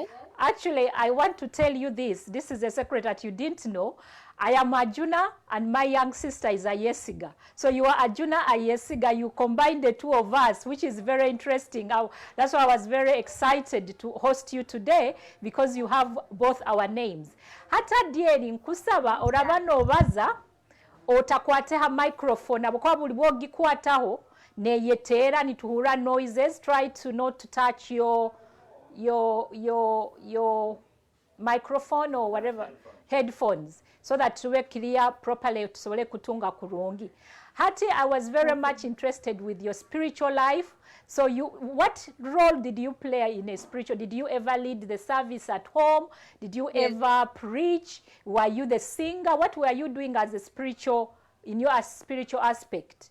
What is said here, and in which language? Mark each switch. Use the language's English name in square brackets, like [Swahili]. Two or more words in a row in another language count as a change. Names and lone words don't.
[English] Actually, I want to tell you this. This is a secret that you didn't know. I am Ajuna and my young sister is Ayesiga. So you are Ajuna, Ayesiga. You combine the two of us, which is very interesting. That's why I was very excited to host you today, because you have both our names. [Nyoro] Hata dieri nkusaba orabano baza otakwateha microphone abokuba buli bwogikwataho neyeteera nituhura noises. [English] Try to not touch your microphone or whatever, headphones, so that tube clear properly [Nyoro] tusobole kutunga kurungi. [English] Hati, I was very much interested with your spiritual life. So what role did you play in a spiritual? Did you ever lead the service at home? Did you ever preach? Were you the singer? What were you doing as a spiritual, in your spiritual aspect?